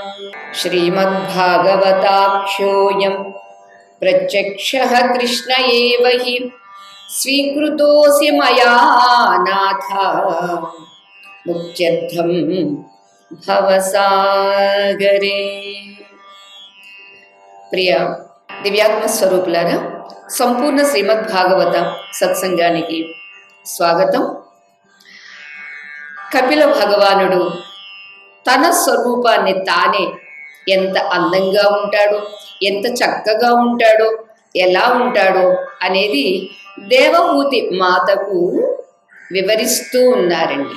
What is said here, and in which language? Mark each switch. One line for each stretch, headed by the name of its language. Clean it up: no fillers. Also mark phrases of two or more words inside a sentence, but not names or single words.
Sanskrit: श्रीमद्भागवताख्योऽयं प्रत्यक्षः कृष्ण एव हि स्वीकृतोऽसि मया नाथ मुक्त्यर्थं भवसागरे।
Telugu: ప్రియ దివ్యాత్మ స్వరూపులారా, సంపూర్ణ శ్రీమద్ భాగవత సత్సంగానికి స్వాగతం. కపిల భగవానుడు తన స్వరూపాన్ని తానే ఎంత అందంగా ఉంటాడో, ఎంత చక్కగా ఉంటాడో, ఎలా ఉంటాడో అనేది దేవహూతి మాతకు వివరిస్తూ ఉన్నారండి.